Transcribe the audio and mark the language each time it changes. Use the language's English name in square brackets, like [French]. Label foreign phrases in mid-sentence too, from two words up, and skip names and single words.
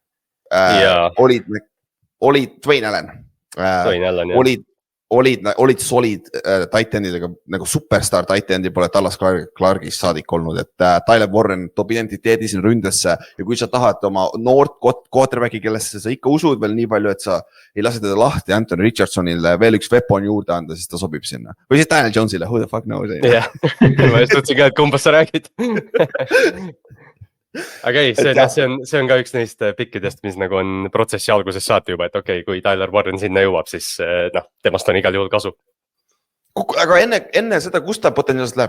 [Estonian] olid Dwayne Allen, olid [English] solid tight endidega, [Estonian] nagu [English] superstar tight endi [Estonian] pole Dallas Clarkis saadik olnud, et Tyler Warren toob identiteedi siin ründesse ja kui sa tahad oma noort quarterbacki, kellesse sa ikka usud veel nii palju, et sa ei lase teda lahti Anthony Richardsonile veel üks weapon juurde anda, siis ta sobib sinna. Või siis Daniel Jonesile, [English] who the fuck knows. [Estonian] Jah, ma just ütlesin ka, et kumbast sa räägid. Aga ei, see on ka üks neist pikkidest, mis nagu on protsessi alguses saati juba, et kui Tyler Warren sinna jõuab, siis temast on igal juhul kasu. Aga enne seda, kus ta potentsiaalselt läheb?